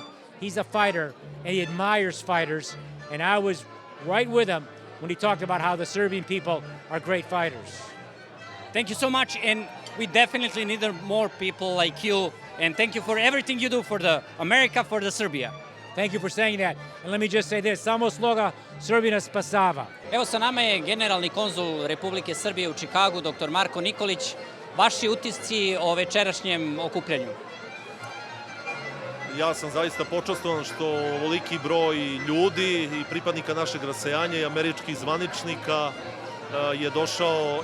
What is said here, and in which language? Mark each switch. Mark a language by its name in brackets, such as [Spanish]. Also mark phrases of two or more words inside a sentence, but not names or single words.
[English] He's a fighter, and he admires fighters. And I was right with him when he talked about how the Serbian people are great fighters. Thank you so much, and we definitely need more people like you. And thank you for everything you do for the America, for the Serbia. Thank you for saying that. And let me just say this, [Serbian] samo sloga Srbina spasava. Evo sa nama je generalni konzul Republike Srbije u Čikagu, dr. Marko Nikolić. Vaši utisci o večerašnjem okupljanju? Ja sam zaista počastovan što ovoliki broj ljudi i pripadnika našeg rasejanja i američkih zvaničnika je došao